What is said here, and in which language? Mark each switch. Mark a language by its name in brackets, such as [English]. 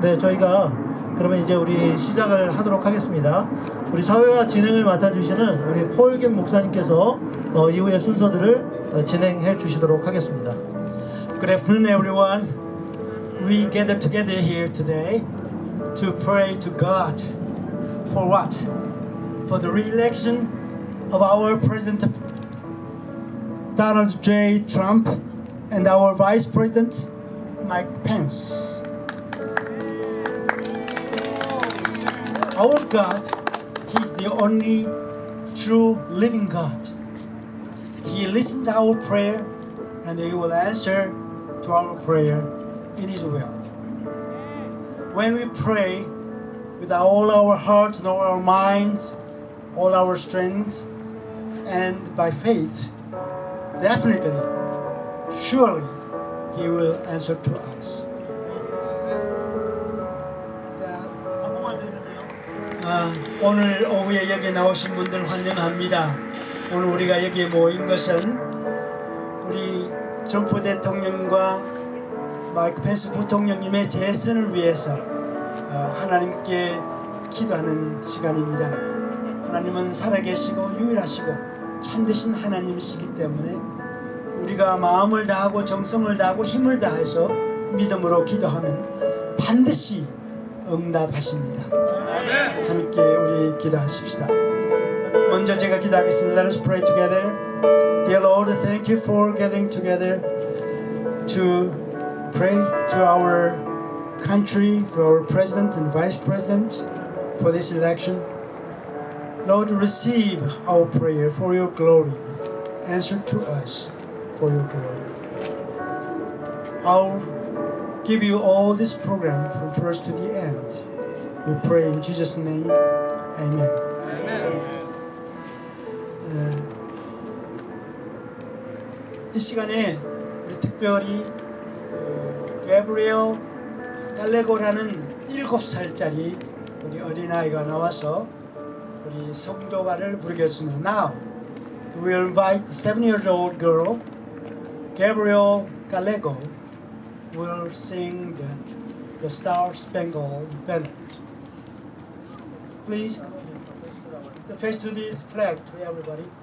[Korean] 네, 저희가 그러면 이제 우리 시작을 하도록 하겠습니다. 우리 사회와 진행을 맡아주시는 우리 폴김 목사님께서 이후의 순서들을 진행해 주시도록 하겠습니다. [English] Good afternoon, everyone. We gather together here today to pray to God for what? For the re-election of our President Donald J. Trump and our Vice President Mike Pence. Our God, He's the only true living God. He listens to our prayer and He will answer to our prayer in His will. When we pray with all our hearts and all our minds, all our strengths, and by faith, definitely, surely, He will answer to us. [Korean] 오늘 오후에 여기 나오신 분들 환영합니다. 오늘 우리가 여기에 모인 것은 우리 트럼프 대통령과 마이크 펜스 부통령님의 재선을 위해서 하나님께 기도하는 시간입니다. 하나님은 살아계시고 유일하시고 참되신 하나님이시기 때문에 우리가 마음을 다하고 정성을 다하고 힘을 다해서 믿음으로 기도하면 반드시 응답하십니다. 함께 우리 기도하십시다. 먼저 제가 기도하겠습니다. [English] Let us pray together. Dear Lord, thank you for gathering together to pray to our country, to our president and vice president for this election. Lord, receive our prayer for your glory. Answer to us for your glory. I'll give you all this program from first to the end. We pray in Jesus' name. Amen. [Korean] 이 시간에 우리 특별히 게브리엘 갈레고라는 7살짜리 우리 어린아이가 나와서 우리 성교가를 부르겠습니다. [English] Now, we will invite the 7-year-old girl, Gabriel Gallego, will sing the Star Spangled Banner. Please, the face to the flag to everybody.